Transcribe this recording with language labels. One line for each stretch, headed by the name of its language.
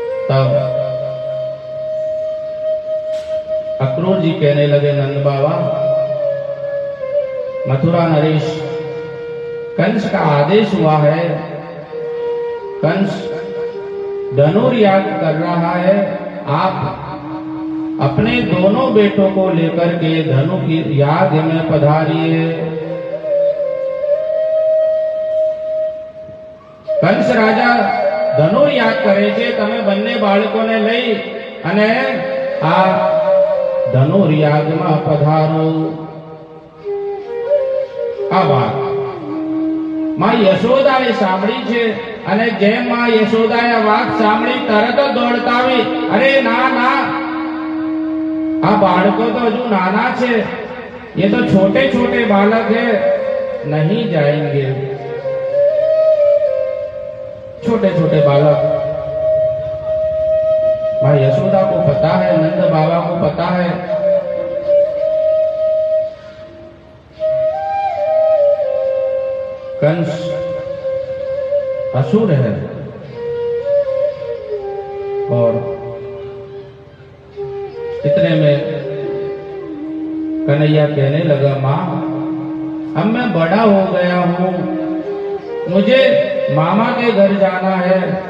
Hindi: तब अक्रूर जी कहने लगे, नंद बाबा मथुरा नरेश कंस का आदेश हुआ है, कंस धनुर्याग कर रहा है, आप अपने दोनों बेटों को लेकर के धनु की याग में पधारिए।
Gujarati: कंस राजा धनुर्याग करे છે, તમે બંને બાળકોને લઈ અને આ ધનુર્યાગમાં પધારો। આ વાત માં યશોદાએ સાંભળી છે અને જેમ માં યશોદાએ આ વાત સાંભળી તરત જ દોડતા આવી, અરે ના ના, આ બાળકો તો હજુ નાના છે,
Hindi: ये तो छोटे छोटे बालक है, नहीं जाएंगे। छोटे छोटे बालक, मां यशोदा को पता है, नंद बाबा को पता है। कंस असुर है और इतने में कन्हैया कहने लगा, मां अब मैं बड़ा हो गया हूं, मुझे मामा के घर जाना है।